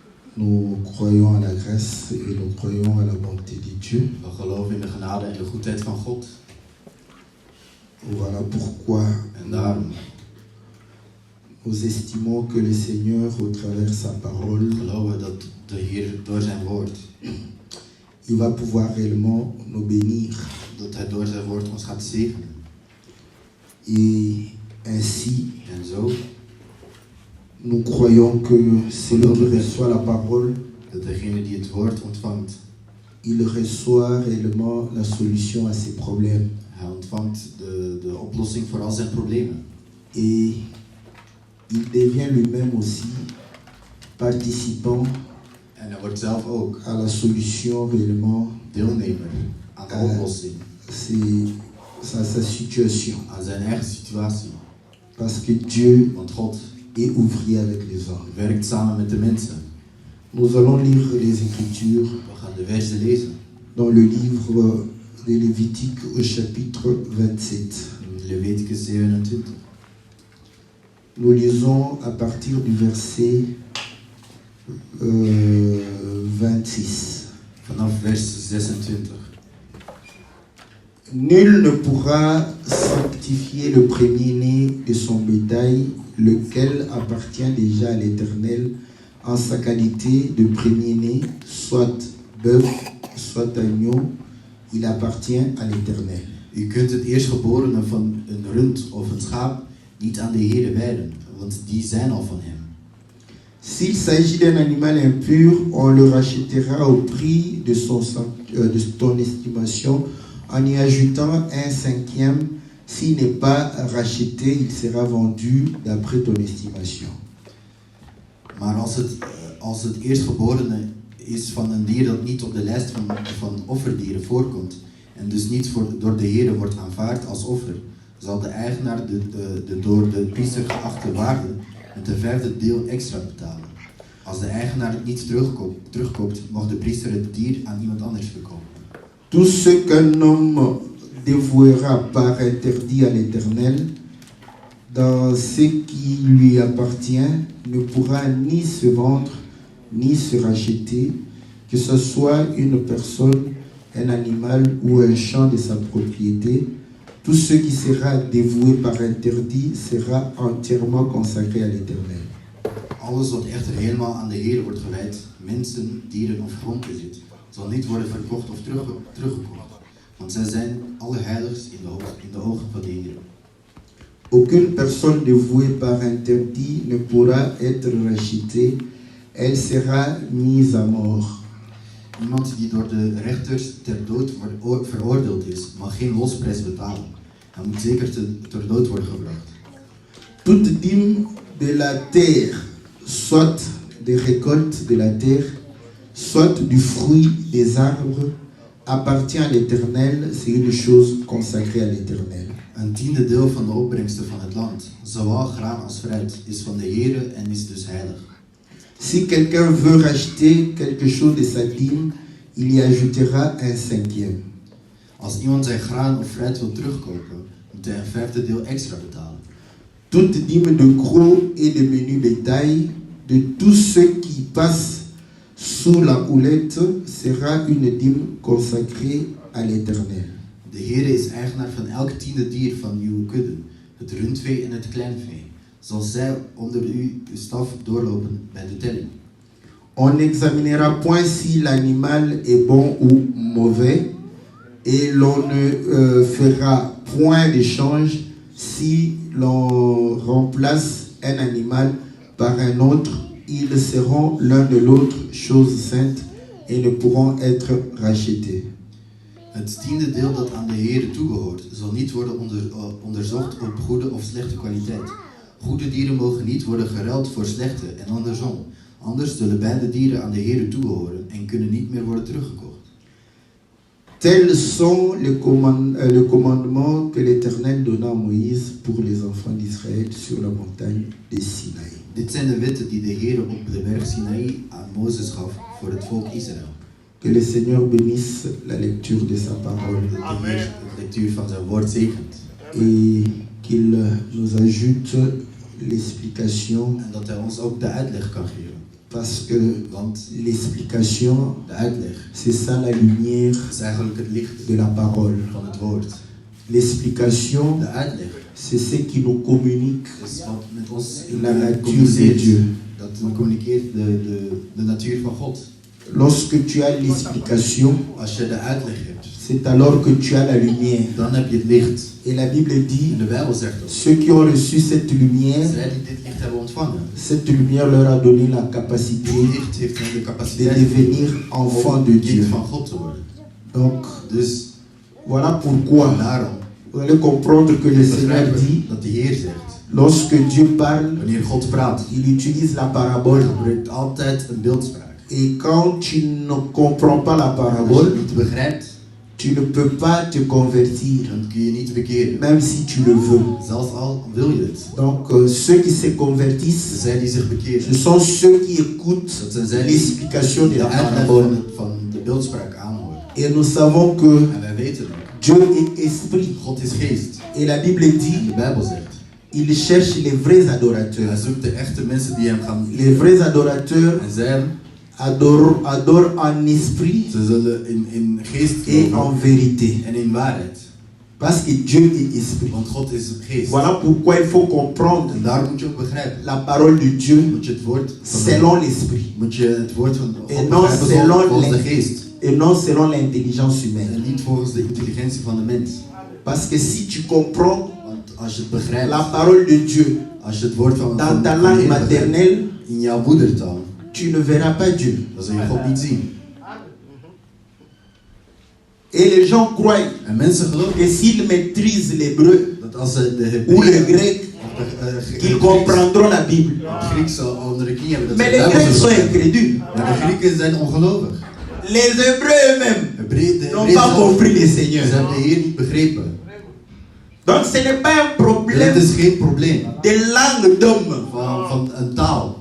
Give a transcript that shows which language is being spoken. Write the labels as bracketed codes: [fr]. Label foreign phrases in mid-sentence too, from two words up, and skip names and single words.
[fr] Nous croyons à la grâce et nous croyons à la bonté de Dieu. [nl] We geloven in de genade en de goedheid van God. [fr] Voilà pourquoi [nl] En daarom [fr] nous estimons que le Seigneur, au travers de sa parole, [nl] geloven we dat de Heer door zijn woord, [fr] il va pouvoir réellement nous bénir. [nl] dat hij door zijn woord ons gaat zegenen. [fr] Et ainsi, [nl] En zo, [fr] nous croyons que celui qui reçoit la parole, [nl] dat degene die het woord ontvangt, [fr] il reçoit réellement la solution à ses problèmes. [nl] hij ontvangt de oplossing voor al zijn problemen. [fr] Et il devient lui-même aussi participant [nl] En hij wordt zelf ook [fr] à la solution réellement [nl] deelnemer aan de oplossing, [fr] sa situation. [nl] aan zijn eigen situatie. [fr] Parce que Dieu [nl] Want God [fr] est ouvrier avec les hommes. [nl] werkt samen met de mensen. [fr] Nous allons lire les Écritures [nl] We gaan de versen lezen. [fr] dans le livre de Lévitique au chapitre 27. [nl] Leviticus 27. [fr] Nous lisons à partir du verset 26. [nl] Vanaf vers 26. [fr] Nul ne pourra sanctifier le premier-né de son bétail, lequel appartient déjà à l'Éternel, en sa qualité de premier-né, soit bœuf, soit agneau, il appartient à l'Éternel. [nl] U kunt het eerstgeborene van een rund of een schaap niet aan de Heere wijden, want die zijn al van hem. [fr] S'il s'agit d'un animal impur, on le rachètera au prix de ton estimation, en y ajoutant un cinquième. S'il n'est pas racheté, il sera vendu d'après ton estimation. [nl] Maar als het eerstgeborene is van een dier dat niet op de lijst van offerdieren voorkomt en dus niet door de Heere wordt aanvaard als offer, zal de eigenaar de door de priester geachte waarde met een vijfde deel extra betalen. Als de eigenaar het niet terugkoopt, mag de priester het dier aan iemand anders verkopen. [fr] Tout ce qu'un homme dévouera par interdit à l'Éternel, dans ce qui lui appartient, ne pourra ni se vendre, ni se racheter, que ce soit une personne, un animal ou un champ de sa propriété. Tout ce qui sera dévoué par interdit sera entièrement consacré à l'Éternel. [nl] Alles wat echter helemaal aan de Heer wordt gewijd, mensen, dieren of grondbezit, zal niet worden verkocht of teruggekocht, want zij zijn allerheiligst in de ogen van de Heer. [fr] Aucune personne dévouée par interdit ne pourra être rachetée, elle sera mise à mort. [nl] Iemand die door de rechters ter dood veroordeeld is, mag geen losprijs betalen. Hij moet zeker ter dood worden gebracht. [fr] Toute dîme de la terre, soit des récoltes de la terre, soit du fruit des arbres, appartient à l'Éternel, c'est une chose consacrée à l'Éternel. [nl] Een tiende deel van de opbrengsten van het land, zowel graan als fruit, is van de Heere en is dus heilig. [fr] Si quelqu'un veut racheter quelque chose de sa dîme, il y ajoutera un cinquième. [nl] Als iemand zijn graan of fruit wil terugkopen, moet hij een vijfde deel extra betalen. [fr] Toute dîme de gros et de menu bétail, de tout ce qui passe sous la houlette, sera une dîme consacrée à l'Éternel. [nl] De Heere is eigenaar van elk tiende dier van uw kudde, het rundvee en het kleinvee. Zal zij onder uw staf doorlopen bij de telling. [fr] On n'examinera point si l'animal est bon ou mauvais, et l'on ne fera point d'échange si l'on remplace un animal par un autre. Ils seront l'un de l'autre chose sainte et ne pourront être rachetés. [nl] Het tiende deel dat aan de Heere toebehoort, zal niet worden onderzocht op goede of slechte kwaliteit. Goede dieren mogen niet worden geruild voor slechte en andersom. Anders zullen beide dieren aan de Heere toebehoren en kunnen niet meer worden teruggekocht. [fr] Tels sont les commandements que l'Éternel donna à Moïse pour les enfants d'Israël sur la montagne de Sinaï. [nl] Dit zijn de wetten die de Heere op de berg Sinaï aan Mozes gaf voor het volk Israël. [fr] Que le Seigneur bénisse la lecture de sa parole. [nl] Dat de Heer de lectuur van zijn woord zegent. [fr] Et qu'il nous ajoute l'explication [nl] En dat hij ons ook de uitleg kan geven. [fr] Parce que [nl] Want [fr] l'explication, [nl] de uitleg [fr] c'est ça la lumière [nl] is eigenlijk het licht [fr] de la parole. [nl] van het woord. [fr] L'explication, [nl] De uitleg [fr] c'est ce qui nous communique [nl] is wat met ons [fr] la nature de [nl] communiceert. [fr] Dieu. [nl] Dat communiceert de natuur van God. [fr] Lorsque tu as l'explication, [nl] Als je de uitleg hebt, [fr] c'est alors que tu as la lumière. [nl] dan heb je het licht. [fr] Et la Bible dit, [nl] En de Bijbel zegt dat. [fr] ceux qui ont reçu cette lumière, [nl] Zij die dit licht hebben ontvangen, [fr] cette lumière leur a donné la capacité [nl] dit licht heeft hen de [fr] de [nl] capaciteit [fr] devenir enfants de [nl] om [fr] Dieu. [nl] kind van God te worden. [fr] Donc, [nl] Dus [fr] voilà pourquoi [nl] daarom [fr] vous allez comprendre que le Seigneur [nl] begrijpen [fr] dit, [nl] dat de Heer zegt, [fr] lorsque Dieu parle, [nl] wanneer God praat, [fr] il utilise la parabole. [nl] gebruikt altijd een beeldspraak. [fr] Et quand tu ne comprends pas la [nl] Als je [fr] parabole, [nl] het niet begrijpt, [fr] tu ne peux pas te convertir, [nl] dan kun je niet bekeren. [fr] même si tu le veux. [nl] Zelfs al wil je het. [fr] Donc, ceux qui se convertissent, [nl] Zij die zich [fr] ce [nl] bekeren, [fr] sont ceux qui écoutent [nl] dat zijn zij die [fr] l'explication de [nl] de [fr] la [nl] uitleg [fr] parabole. [nl] van de beeldspraak aanhoren. [fr] Et nous savons que [nl] En wij weten ook, [fr] Dieu est esprit. [nl] God is geest. [fr] Et la Bible [nl] En [fr] dit, [nl] de Bijbel zegt, [fr] il cherche les vrais [nl] hij [fr] adorateurs. [nl] zoekt de echte mensen die hem gaan [fr] Les vrais adorateurs [nl] en zij [fr] adorent en esprit [nl] ze zullen in geest [fr] et en [nl] geloven [fr] vérité. [nl] en in waarheid. [fr] Parce que Dieu est esprit. [nl] Want God is geest. [fr] Voilà pourquoi il faut comprendre [nl] En daar moet je ook begrijpen. [fr] la parole de Dieu [nl] Moet je het woord van [fr] selon l'esprit [nl] moet je het woord van [fr] En [nl] God [fr] non [nl] begrijpen [fr] selon [nl] volgens de [fr] les- [nl] geest. [fr] et non selon l'intelligence [nl] En [fr] humaine. [nl] niet volgens de intelligentie van de mens. [fr] Parce que si tu comprends [nl] Want als je het begrijpt, [fr] la parole de Dieu [nl] als je het woord van [fr] dans ta [nl] de [fr] langue [nl] Heer begrijpt, [fr] maternelle, [nl] in jouw moedertaal, [fr] tu ne verras pas Dieu. [nl] dan zul je God niet zien. [fr] Et les gens croient [nl] En mensen geloven [fr] que s'ils maîtrisent l'hébreu [nl] dat als ze de [fr] ou le [nl] Hebreeën [fr] grec, qu'ils comprendront la Bible. [nl] Grieks onder de knie hebben, dat [fr] Mais [nl] ze de [fr] les [nl] Bijbel [fr] Grecs sont [nl] zullen begrijpen. [fr] incrédules. [nl] Maar de Grieken zijn ongelovig. [fr] Les Hébreux eux-mêmes [nl] De [fr] n'ont [nl] Hebreeën [fr] pas [nl] zelf, [fr] compris le [nl] ze [fr] Seigneur. [nl] hebben de Heer niet begrepen. [fr] Donc ce n'est pas un [nl] Het [fr] problème [nl] is geen probleem [fr] de langue d'homme, [nl] van een taal.